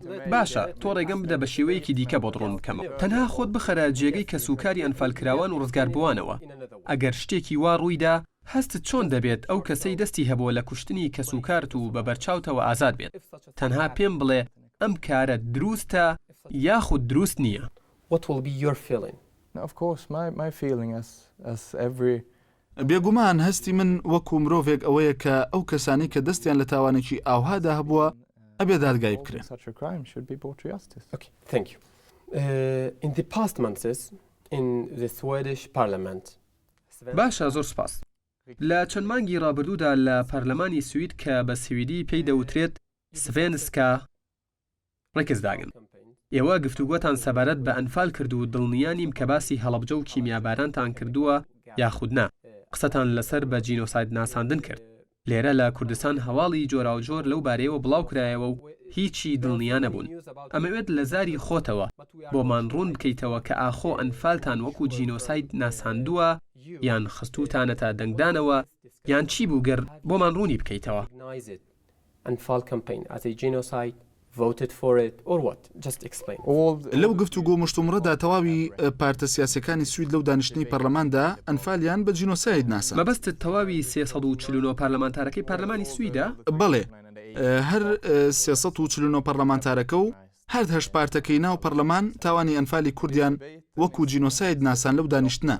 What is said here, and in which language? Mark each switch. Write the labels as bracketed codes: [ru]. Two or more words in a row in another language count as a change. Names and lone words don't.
[ckb] باشە تۆ ڕێگەم بدە بە شێوەیەکی دیکە بۆ ڕوون بکەمەوە. تەنها خۆت بخەرە جێگەی کەسوکاری ئەنفالکراوان و ڕزگار بووانەوە. ئەگەر شتێکی وا ڕوویدا هەستت چۆن دەبێت ئەو کەسەی دەستی هەبووە لە کوشتنی کەسوکارت و بە بەرچاوتەوە ئازاد بێت. تەنها پێم بڵێ ئەم کارە دروستە یاخود دروست نییە. [en] What will be your feeling? Of course, my feeling as every [ckb] بێگومان هەستی من وەکو مرۆڤێک ئەوەیە کە ئەو کەسانی کە دەستیان لە تاوانێکی ئاوهادا هەبووە ئەبێ دادگای بکرێن. [en] such a crime should be brought to justice. Okay, thank you. In the past months in the Swedish parliament. [ckb] باشە زۆر سپاس. لە چەند مانگی ڕابردوودا لە پەرلەمانی سوید کە بە سویدی پێی دەوترێت سڤێنسکا ڕێکزداگن. ئێوە گفتوگۆتان سەبارەت بە ئەنفال کرد و دڵنیانیم کە باسی هەڵەبجە و کیمیابارانتان کردووە یاخود نا. قسەتان لەسەر بە جینۆساید ناساندن کرد. لێرە لە کوردستان هەواڵی جۆراوجۆر لەو بارەیەوە بڵاو کرایەوە و هیچی دڵنیا نەبوون. ئەمەوێت لە زاری خۆتەوە بۆمان ڕوون بکەیتەوە کە ئاخۆ ئەنفالتان وەکو جینۆساید ناساندووە یان خستوتانەتە دەنگدانەوە یان چی بوو گەر بۆمان ڕوونی بکەیتەوە. [en] Anfal campaign as a genocide, voted for it, or what? Just explain. [ckb] لەو گفتوگۆ مشتومڕەدا تەواوی پارتە سیاسەکانی سوید لەو دانیشتنی پەرلەماندا ئەنفالیان بە جینۆساید ناسان. مەبەستت تەواوی 349 پارلەمانتارەکەی پەرلەمانی سویدە؟ بەڵێ هەر 349 پەرلەمانتارەکە و هەر هەشت پارتەکەی ناو پەرلەمان تاوانی ئەنفالی کوردیان وەکو جینۆساید ناسان لەو دانیشتنە.